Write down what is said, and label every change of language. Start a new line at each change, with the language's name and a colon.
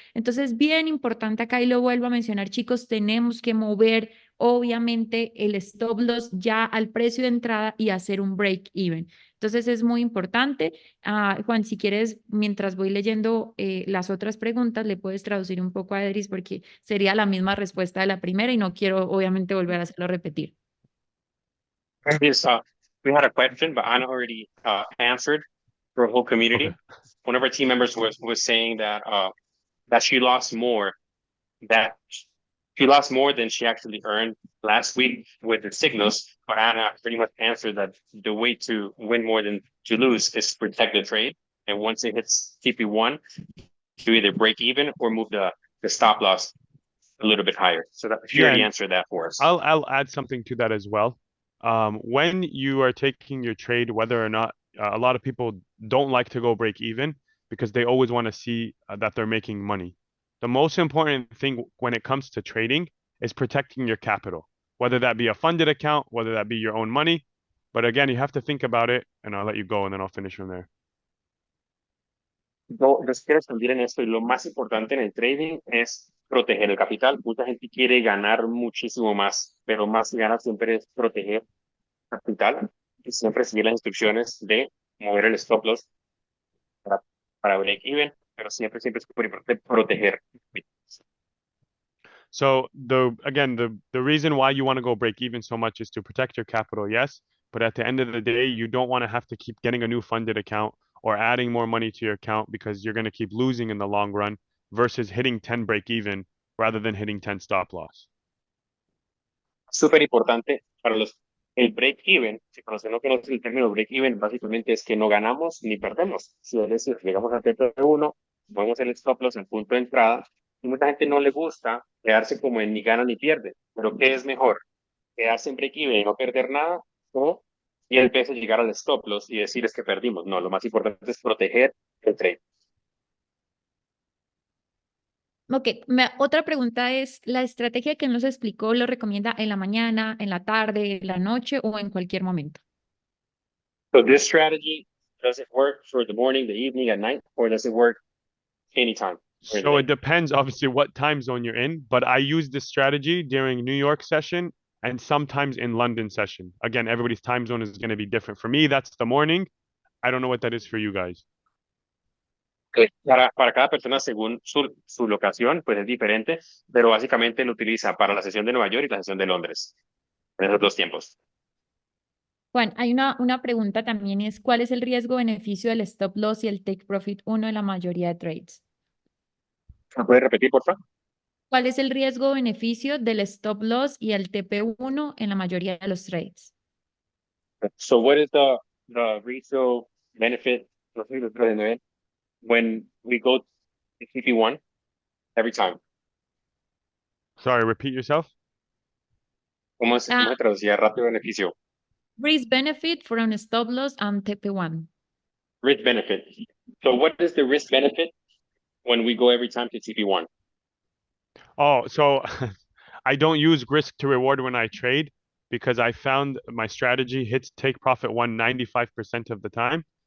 Spanish: Entonces, bien importante acá y lo vuelvo a mencionar, chicos, tenemos que mover obviamente el stop loss ya al precio de entrada y hacer un break even. Entonces, es muy importante. Juan, si quieres, mientras voy leyendo las otras preguntas, le puedes traducir un poco a Edris porque sería la misma respuesta de la primera y no quiero obviamente volver a hacerlo repetir.
English: Yes, we had a question, but Anna already answered for a whole Okay. community. One of our team members was saying that she lost more that she lost more than she actually earned last week with the signals. But Anna pretty much answered that the way to win more than to lose is to protect the trade. And once it hits TP1, to either break even or move the stop loss a little bit higher. So that she Yeah, already and answered that for us. I'll add something to that as well. When you are taking your trade, whether or not a lot of people don't like to go break even because they always want to see that they're making money. The most important thing when it comes to trading is protecting your capital, whether that be a funded account, whether that be your own money. But again, you have to think about it, and I'll let you go, and then I'll finish from there.
Spanish: Yo les quiero expandir en esto y lo más importante en el trading es proteger el capital. Mucha gente quiere ganar muchísimo más, pero más que ganar siempre es proteger el capital y siempre seguir las instrucciones de mover el stop loss para, para break even, pero siempre es súper importante proteger.
English: So the reason why you want to go break even so much is to protect your capital, yes. But at the end of the day, you don't want to have to keep getting a new funded account or adding more money to your account because you're going to keep losing in the long run versus hitting 10 break even rather than hitting 10 stop loss.
Spanish: Súper importante para los el break even. Si no conoce el término break even, básicamente es que no ganamos ni perdemos. Si es decir, llegamos a TP1, movemos el stop loss en punto de entrada, y mucha gente no le gusta quedarse como en ni gana ni pierde. Pero ¿qué es mejor? Quedarse en break even y no perder nada, o y el peso llegar al stop loss y decir es que perdimos. No, lo más importante es proteger el trade. Ok, otra pregunta es, ¿la estrategia que nos explicó lo recomienda en la mañana, en la tarde, en la noche o en cualquier momento?
English: So this strategy, does it work for the morning, the evening, at night, or does it work anytime? So it depends, obviously, what time zone you're in. But I use this strategy during New York session and sometimes in London session. Again, everybody's time zone is going to be different. For me, that's the morning. I don't know what that is for you guys.
Spanish: Para cada persona, según su locación, pues es diferente, pero básicamente lo utiliza para la sesión de Nueva York y la sesión de Londres, en esos dos tiempos. Juan, hay una pregunta también es, ¿cuál es el riesgo-beneficio del stop loss y el take profit uno en la mayoría de trades? ¿Me puedes repetir, por favor? ¿Cuál es el riesgo-beneficio del stop loss y el TP1 en la mayoría de los trades?
English: So what is the ratio benefit,
Spanish: no sé si lo traen bien,
English: when we go to TP1 every time? Sorry, repeat yourself.
Spanish: ¿Cómo se traducía ratio beneficio?
English: Risk benefit from stop loss and TP1. Risk benefit. So what is the risk benefit when we go every time to TP1? Oh, so I don't use risk to reward when I trade because I found my strategy hits take profit 95% of the time.